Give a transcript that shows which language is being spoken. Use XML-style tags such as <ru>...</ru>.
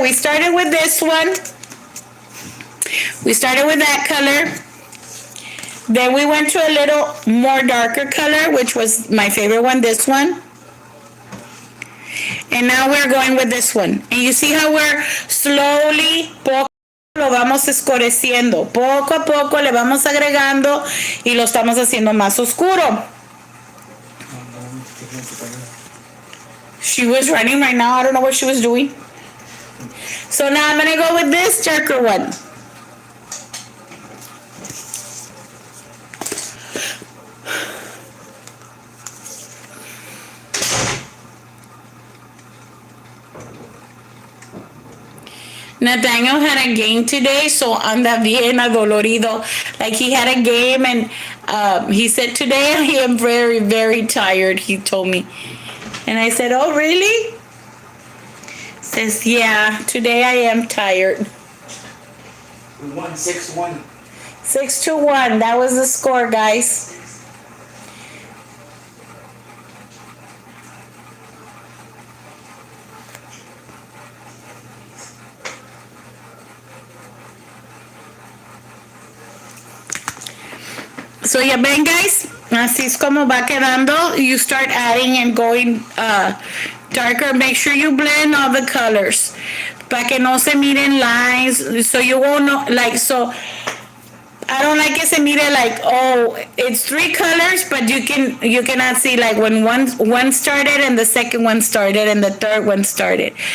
<en>We started with this one. We started with that color. Then we went to a little more darker color, which was my favorite one, this one. And now we're going with this one. And you see how we're slowly,</en> <es>lo vamos escureciendo. Poco a poco le vamos agregando y lo estamos haciendo más oscuro.</es> <en>She was running right now. I don't know what she was doing. So now I'm going to go with this darker one. Nathaniel had a game today, so</en> <es>anda bien adolorido.</es> <en>Like he had a game, and he said, "Today I am very, very tired," he told me. And I said, "Oh, really?" Says, "Yeah, today I am tired." We won 6-1. 6-1. That was the score, guys.</en> <es>So ya ven, guys, así es como va quedando.</es> <en>You start adding and going darker. Make sure you blend all the colors</en> <es>para que no se miren</es> <en>lines. So you won't know, like, so I don't like</en> <es>que se mire</es> <en>like, oh, it's 3 colors, but you cannot see like when one started and the second one started and the third one started.</en>